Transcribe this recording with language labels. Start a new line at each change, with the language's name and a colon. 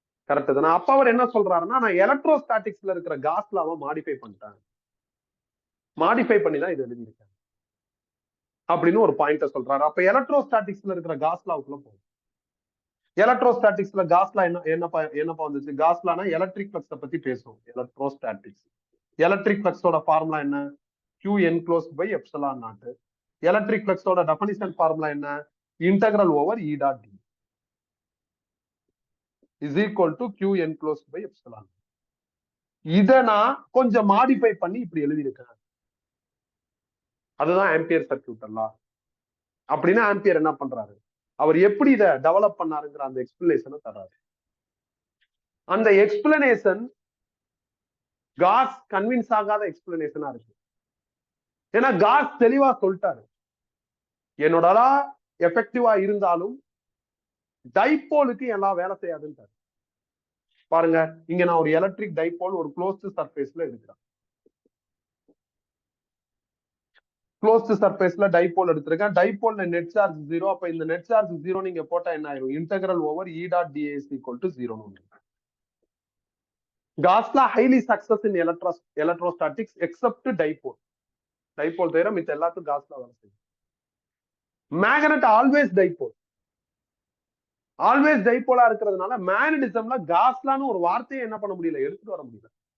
Tamil: Correct தானே. அப்ப அவர் என்ன சொல்றாருன்னா, நான் எலக்ட்ரோஸ்டாட்டிக்ஸ்ல இருக்கிற காஸ் லாவை மாடிஃபை பண்ணிட்டேன், மாடிஃபை பண்ணி தான் இது எழுதியிருக்கேன் அப்படின்னு ஒரு பாயிண்ட சொல்றாரு. அப்ப எலக்ட்ரோஸ்டாட்டிக்ஸ்ல இருக்கிற காஸ் லாவுக்குள்ள போகும். எலக்ட்ரோஸ்டாட்டிக்ஸ்ல காஸ்லா என்னப்பா வந்துச்சு? காஸ்லானா எலக்ட்ரிக் ஃப்ளக்ஸை பத்தி பேசும். எலக்ட்ரோஸ்டாட்டிக்ஸ் எலக்ட்ரிக் ஃப்ளக்ஸோட ஃபார்முலா என்ன?
English: Q enclosed by epsilon naught.
Tamil: Electric ஃப்ளக்ஸோட definition formula என்ன?
English: Integral over E dot D is equal to Q enclosed by epsilon.
Tamil: இத நான் கொஞ்சம் மாடிஃபை பண்ணி இப்படி எழுதியிருக்கேன். அதுதான் ஆம்பியர் சர்க்யூட் எல்லாம். அப்படின்னா ஆம்பியர் என்ன பண்றாரு? அவர் எப்படி இதை டெவலப் பண்ணாருங்கிற அந்த எக்ஸ்பிளனேஷனை தர்றாரு. அந்த எக்ஸ்பிளனேஷன் காஸ் கன்வின்ஸ் ஆகாத எக்ஸ்பிளனேஷனா இருக்கு. ஏன்னா காஸ் தெளிவா சொல்லிட்டாரு, என்னோட எஃபெக்டிவா இருந்தாலும் டைபோலுக்கு எல்லாம் வேலை செய்யாதுன்னு. பாருங்க, இங்க நான் ஒரு எலக்ட்ரிக் டைபோல் ஒரு க்ளோஸ்டு சர்ஃபேஸ்ல எடுக்கிறேன். க்ளோஸ்டு சர்ஃபேஸ்ல டைபோல் எடுத்திருக்கேன். டைபோல்ல நெட் சார்ஜ் 0. அப்ப இந்த நெட் சார்ஜ் 0 நீங்க போட்டா என்ன ஆயிரும்?
English: Integral over E dot dA is equal to 0. காஸ்லா highly success in electrostatics except dipole.
Tamil: Dipole தவிர மித்த எல்லாத்துக்கும் காஸ்லா வேலை செய்யும். Magnet always dipole. ஆல்வேஸ் டைபோலா இருக்கிறதுனால மேக்னடிசம்ல காஸ்லான்னு ஒரு வார்த்தையை என்ன பண்ண முடியல, எடுத்துட்டு வர முடியல.